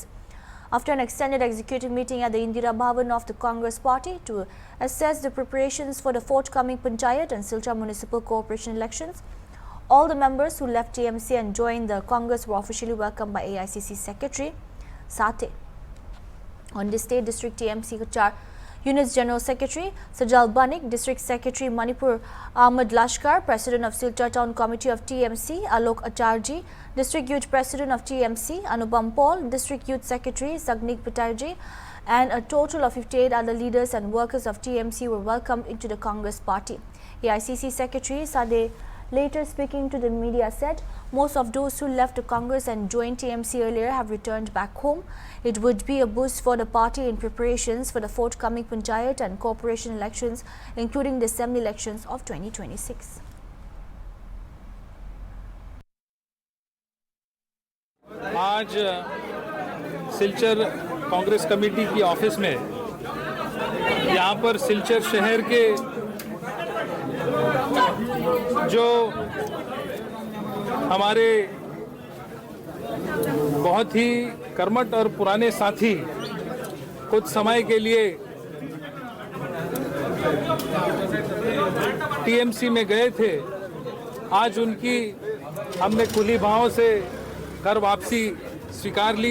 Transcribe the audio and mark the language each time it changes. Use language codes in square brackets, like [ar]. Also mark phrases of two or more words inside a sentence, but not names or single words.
[en] After an extended executive meeting at the Indira Bhavan of the Congress party to assess the preparations for the forthcoming Panchayat and Silchar Municipal Corporation elections, all the members who left TMC and joined the Congress were officially welcomed by AICC Secretary Sathe. On this day, District TMC Cachar Unit's General Secretary Sajal Banik, District Secretary Manipur Ahmad Lashkar, President of Silchar Town Committee of TMC Alok Acharji, District Youth President of TMC Anupam Paul, District Youth Secretary Sagnik Pitarji, and a total of 58 other leaders and workers of TMC were welcomed into the Congress party. AICC Secretary Sade later speaking to the media said, most of those who left the Congress and joined TMC earlier have returned back home. It would be a boost for the party in preparations for the forthcoming Panchayat and corporation elections, including the assembly elections of 2026. [hi] आज सिलचर कांग्रेस कमेटी की ऑफिस में यहाँ पर सिलचर शहर के जो हमारे बहुत ही कर्मठ और पुराने साथी कुछ समय के लिए टीएमसी में गए थे, आज उनकी हमने खुली बाहों से घर वापसी स्वीकार ली।